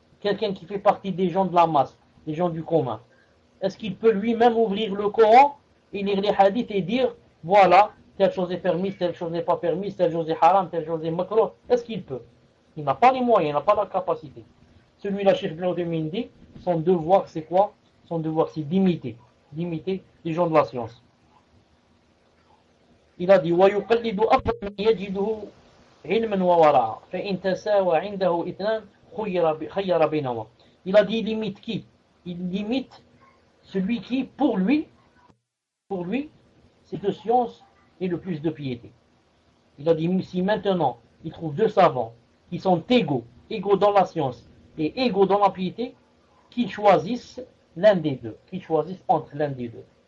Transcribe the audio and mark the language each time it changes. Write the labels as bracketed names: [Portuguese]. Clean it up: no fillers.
[French] Quelqu'un qui fait partie des gens de la masse, des gens du commun. Est-ce qu'il peut lui-même ouvrir le Coran et lire les hadiths et dire, voilà, telle chose est permise, telle chose n'est pas permise, telle chose est haram, telle chose est makruh. Est-ce qu'il peut? Il n'a pas les moyens, il n'a pas la capacité. Celui-là, Cheikh Ibn Uthaymeen dit, son devoir, c'est quoi? Son devoir, c'est d'imiter. D'imiter les gens de la science. Il a dit, [Arabic] وَيُقَلِّدُ أَفْضَلْ مَنْ يَجِدُهُ عِلْمًا وَوَرَعًا فَإِنْ تَسَاوَ عِنْدَهُ إِثْنَانْ خَيَّرَ بَيْنَهُمَا. [French] Il a dit, il imite qui? Il imite celui qui, pour lui, c'est de science et le plus de piété. Il a dit, si maintenant, il trouve deux savants qui sont égaux dans la science et égaux dans la piété, qu'ils choisissent l'un des deux, qu'ils choisissent entre l'un des deux.